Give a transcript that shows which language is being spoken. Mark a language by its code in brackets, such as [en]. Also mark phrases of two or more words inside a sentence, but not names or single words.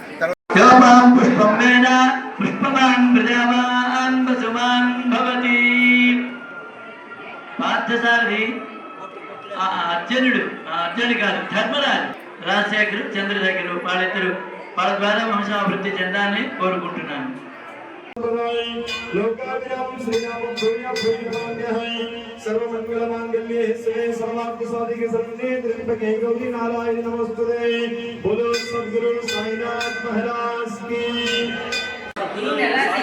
[te] అర్జునుడు గారు ధర్మరాజు, రాజశేఖరు, చంద్రశేఖరు వాళ్ళిద్దరు వాళ్ళ ద్వారా వంశాభివృద్ధి చెందాలని కోరుకుంటున్నాను. [sa] लोकाभिरामं श्रीरामं भूयां भूयमान्यः सर्वमङ्गलमाङ्गल्ये शिवे सर्वार्थसाधिके शरण्ये त्र्यम्बके गौरी नारायणि नमोस्तुते [hi] बोलो सद्गुरु साईनाथ महाराज की